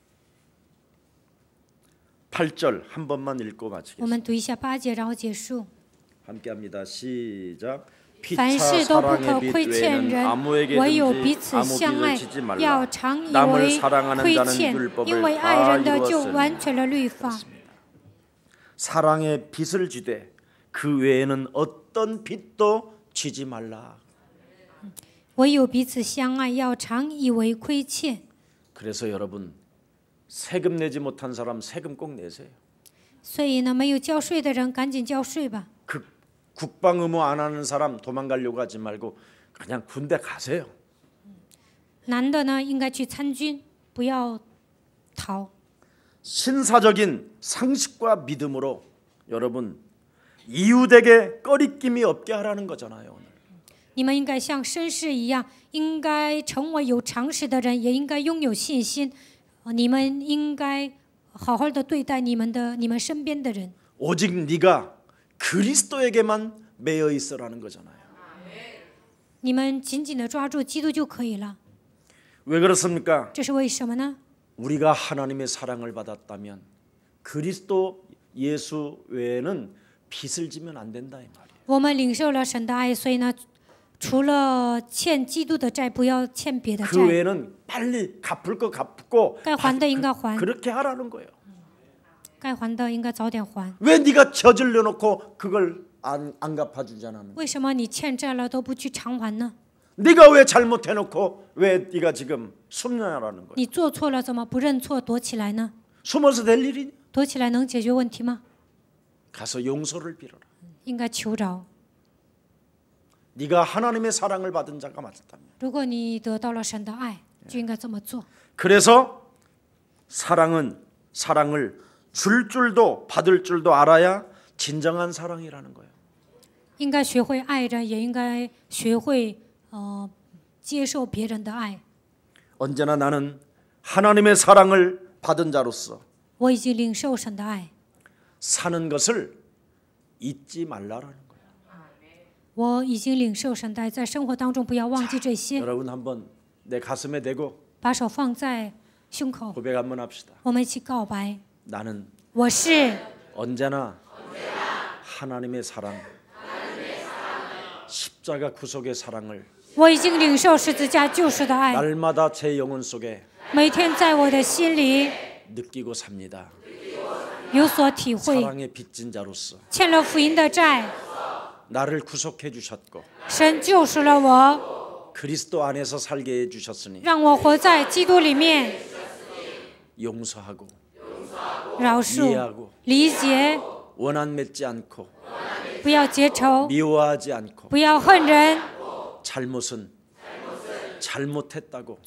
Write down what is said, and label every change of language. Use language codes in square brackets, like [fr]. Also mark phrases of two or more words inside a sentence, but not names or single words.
[ko] (8절) 한 번만 읽고 [zh] 我 [ko] 마치겠습니다. [zh] 们读一下8节，然后结束。 [ko] 함께합니다. 시작. [zh] 凡 [ko] 피차 [zh] 事都不可 [ko] 사랑의 빛 [zh] 亏欠 [ko] 외에는 [zh] 人， [ko] 아무에게든지 [zh] 唯有彼此 [ko] 아무 [zh] 相 [ko] 빚을 [zh] 爱， [ko] 지지 [zh] 要 [ko] 말라. [zh] 常以 [ko] 남을 [zh] 为 [ko] 사랑하는 [zh] 亏 [ko] 자는 [zh] 欠，因 [ko] 율법을 [zh] 为爱 [ko] 다 [zh] 人的就 [ko] 이루었으니 [zh] 完全了律法。 [ko] 사랑의 빚을 지되 그 외에는 어떤 빚도 지지 말라. [zh] 唯有彼此相爱，要常以为亏欠。 [ko] 그래서 여러분 세금 내지 못한 사람 세금 꼭 내세요. [zh] 所以呢，没有交税的人赶紧交税吧。 [ko] 그 국방 의무 안 하는 사람 도망가려고 하지 말고 그냥 군대 가세요. [zh] 男的呢，应该去参军，不要逃。 [ko] 신사적인 상식과 믿음으로 여러분 이웃에게 꺼리낌이 없게 하라는 거잖아요. 오늘. [zh] 你们应该像绅士一样，应该成为有常识的人，也应该拥有信心。你们应该好好的对待你们身边的人。 [ko] 오직 네가 그리스도에게만 매여 있어라는 거잖아요. [zh] 你们紧紧的抓住基督就可以了。 [ko] 왜 그렇습니까? [zh] 这是为什么呢？ [ko] 우리가 하나님의 사랑을 받았다면 그리스도 예수 외에는 빚을 지면 안 된다 이 말이에요. [zh] 我们领受了神的爱，所以呢，除了欠基督的债，不要欠别的 [ko] 그 [zh] 债。 [ko] 외에는 빨리 갚을 거 갚고 [zh] 该还的应该还， [ko] 그렇게 하라는 거예요. [zh] 该还的应该早点还。 [ko] 왜 네가 저질러 놓고 그걸 안 갚아주잖아. [zh] 为什么你欠债了都不去偿还呢？ [ko] 네가 왜 잘못해 놓고 왜 네가 지금 숨냐라는 거예요. [zh] 你做错了怎么不认错躲起来呢？ [ko] 숨어서 될 일이냐? [zh] 躲起来能解决问题吗？ [ko] 가서 용서를 빌어라. [zh] 应该求饶。 [ko] 네가 하나님의 사랑을 받은 자가 맞았다면. [zh] 如果你得到了神的爱，就应该这么做。 [ko] 그래서 사랑을 줄 줄도 받을 줄도 알아야 진정한 사랑이라는 거예요. [zh] 应该学会爱人，也应该学会接受别人的爱。 [ko] 언제나 나는 하나님의 사랑을 받은 자로서 [zh] 我已经领受神的爱， [ko] 사는 것을 잊지 말라라는 거예요. [zh] 我已经领受神的爱，在生活当中不要忘记这些。 [ko] 여러분 한번 내 가슴에 대고 [zh] 把手放在胸口， [ko] 고백 한번 합시다. [zh] 我们一起告白： [ko] 나는 [zh] 我是 [ko] 언제나 하나님의 사랑, 십자가 구속의 사랑을 [zh] 我已经领受十字架救赎的爱， [ko] 날마다 제 영혼 속에 [zh] 每天在我的心里 [ko] 느끼고 삽니다. [zh] 有所体会。 [ko] 사랑의 빚진 자로서 [zh] 欠了福音的债， [ko] 나를 구속해 주셨고 [zh] 神救赎了我， [ko] 그리스도 안에서 살게 해 주셨으니 [zh] 让我活在基督里面， [ko] 용서하고 [zh] 饶恕、 [ko] 이해하고 [zh] 理解， [ko] 원한 맺지 않고 [zh] 不要结仇， [ko] 미워하지 않고 [zh] 不要恨人， [ko] 잘못은 잘못했다고